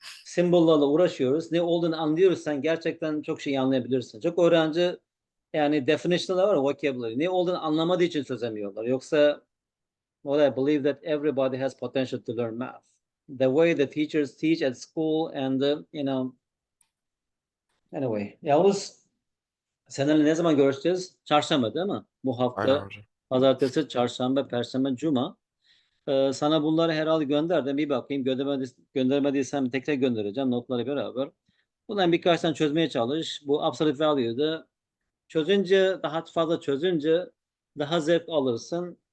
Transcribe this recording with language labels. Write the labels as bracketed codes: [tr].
[tr] Simbollarla uğraşıyoruz. Ne olduğunu anlıyoruz. Sen gerçekten çok şey anlayabilirsin. Çok öğrenci yani definition'lar var, vocabulary. Ne olduğunu anlamadığı için çözemiyorlar. Yoksa [en] what I believe that everybody has potential to learn math. The way the teachers teach at school and anyway. [tr] Yavuz, seninle ne zaman görüşeceğiz? Çarşamba değil mi? Bu hafta Aynen hocam. pazartesi, çarşamba, perşembe, cuma. Sana bunları herhalde gönderdim. Bir bakayım. Göndermediysem tekrar göndereceğim. Notları beraber. Bundan birkaç tane çözmeye çalış. Bu absolute value'da daha fazla çözünce daha zevk alırsın.